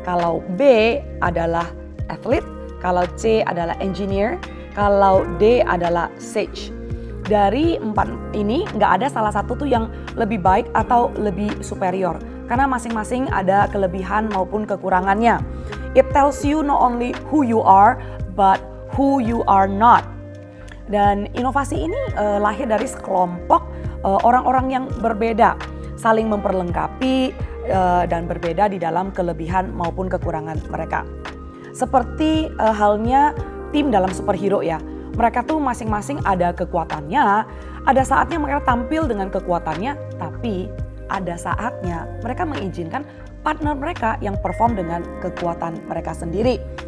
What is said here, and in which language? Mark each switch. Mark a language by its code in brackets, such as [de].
[id] Kalau B adalah athlete, kalau C adalah engineer, kalau D adalah sage. Dari 4 ini nggak ada salah satu tuh yang lebih baik atau lebih superior. Karena masing-masing ada kelebihan maupun kekurangannya. [en] It tells you not only who you are, but who you are not. [id] Dan inovasi ini lahir dari sekelompok orang-orang yang berbeda. Saling memperlengkapi dan berbeda di dalam kelebihan maupun kekurangan mereka. Seperti halnya tim dalam superhero ya. Mereka tuh masing-masing ada kekuatannya, ada saatnya mereka tampil dengan kekuatannya, tapi ada saatnya mereka mengizinkan partner mereka yang perform dengan kekuatan mereka sendiri.